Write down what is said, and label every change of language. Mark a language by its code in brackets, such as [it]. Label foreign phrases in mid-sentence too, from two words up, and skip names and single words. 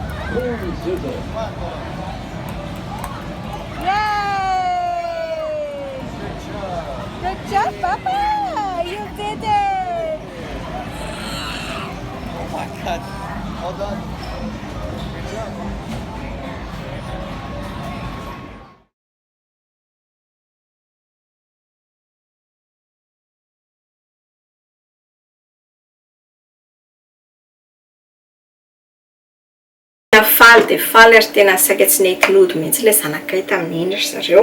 [en] Yay! Good job, Papa! You did it! Oh my god. Well done. Good job. [mg] Faly dia faly ary tena saika tsy netin'ody mihitsy ilay zanakay tamin'iny ry zareo.